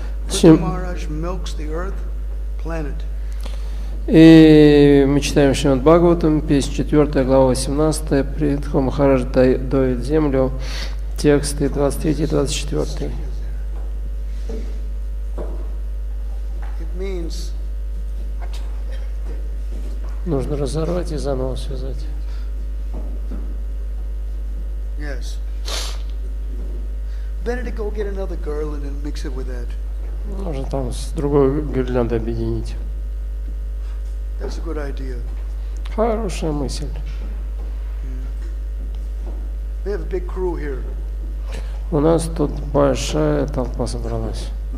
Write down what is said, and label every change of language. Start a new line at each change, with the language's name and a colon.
English: Prithu Maharaj milks the earth, planet.
Russian: И мы читаем Шримад Бхагаватам, 54 глава 18, Притху Махарадж доит землю, тексты 23 и 24. Нужно разорвать и заново связать.
English: Yes. Better to go get another garland and mix it with that.
Russian: Можно там с другой гирляндой объединить.
English: That's a good idea.
Russian: Хорошая мысль.
English: We have a big crew here.
Russian: У нас тут большая толпа собралась.